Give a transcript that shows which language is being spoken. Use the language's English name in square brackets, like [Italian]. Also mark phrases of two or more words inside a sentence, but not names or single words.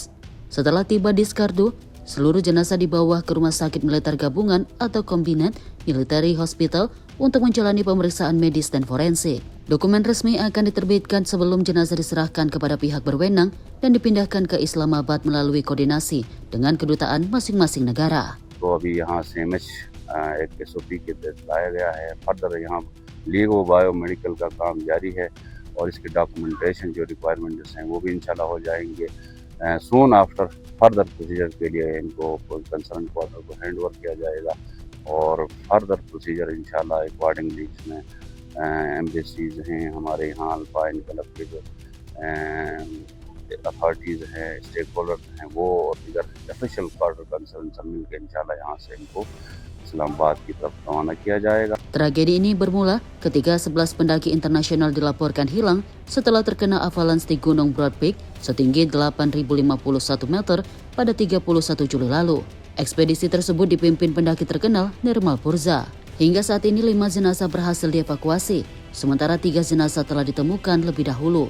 [Indonesian] Setelah tiba di Skardu, seluruh jenazah dibawa ke Rumah Sakit Militer Gabungan atau Combined Military Hospital untuk menjalani pemeriksaan medis dan forensik. Dokumen resmi akan diterbitkan sebelum jenazah diserahkan kepada pihak berwenang dan dipindahkan ke Islamabad melalui koordinasi dengan kedutaan masing-masing negara. [English] legal biomedical [Urdu] کا کام جاری ہے اور اس کے ڈاکیومینٹیشن جو ریکوائرمنٹس ہیں وہ بھی ان شاء اللہ ہو جائیں گے. [English] soon after further procedure [Urdu] کے لیے ان کو [English] concerned quarter [Urdu] کو [English] hand over [Urdu] کیا جائے گا اور [English] further procedure [Urdu] ان شاء اللہ اکارڈنگلی اس میں ایمبیسیز ہیں، ہمارے یہاں الفا انکلب کے جو اتھارٹیز ہیں، اسٹیک ہولڈرز ہیں، وہ اور دیگر [English] official quarter concerned [Urdu] سب مل کر ان شاء اللہ یہاں سے ان کو Islamabad کی طرف روانہ کیا جائے گا. [Indonesian] Tragedi ini bermula ketika 11 pendaki internasional dilaporkan hilang setelah terkena avalanche di Gunung Broad Peak setinggi 8.051 meter pada 31 Juli lalu. Ekspedisi tersebut dipimpin pendaki terkenal Nirmal Purza. Hingga saat ini 5 jenazah berhasil dievakuasi, sementara 3 jenazah telah ditemukan lebih dahulu.